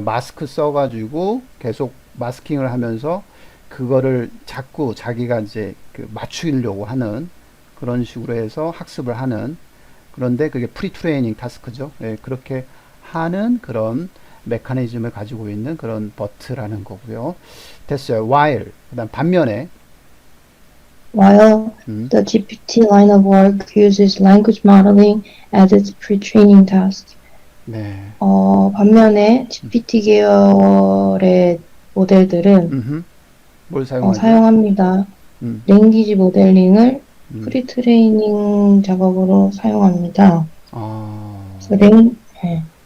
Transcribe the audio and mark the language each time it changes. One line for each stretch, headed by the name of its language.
Korean: 마스크 써가지고 계속 마스킹을 하면서 그거를 자꾸 자기가 이제 그 맞추려고 하는 그런 식으로 해서 학습을 하는 그런데 그게 프리트레이닝 타스크죠. 예, 그렇게 하는 그런 메커니즘을 가지고 있는 그런 버트라는 거고요. 됐어요. while 그다음 반면에
English: While the GPT line of work uses language modeling as its pre-training task.
Korean: 네. 반면에 GPT 계열의 모델들은 뭘 사용하죠? 사용합니다. 음, 랭귀지 모델링을 프리트레이닝 작업으로 사용합니다. 아, 그래서 네.